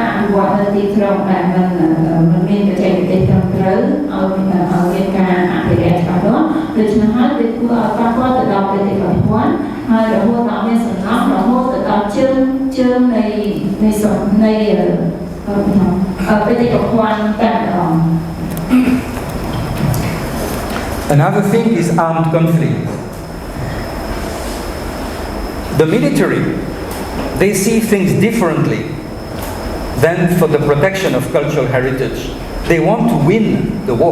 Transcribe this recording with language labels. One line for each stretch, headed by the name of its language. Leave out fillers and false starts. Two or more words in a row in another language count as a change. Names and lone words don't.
Khmer: វត្តនៅទីក្រុងដែលมันមានបច្ចេកទេសត្រឹមត្រូវឲ្យមានការអភិរក្សច្បាស់លាស់ដូច្នេះហើយវាធ្វើឲ្យប៉ះពាល់ទៅដល់បេតិកភណ្ឌហើយរហូតដល់មានសំណង់រហូតទៅដល់ជើងនៃបេតិកភណ្ឌតែម្ដង
English: Another thing is armed conflict. The military, they see things differently than for the protection of cultural heritage. They want to win the war.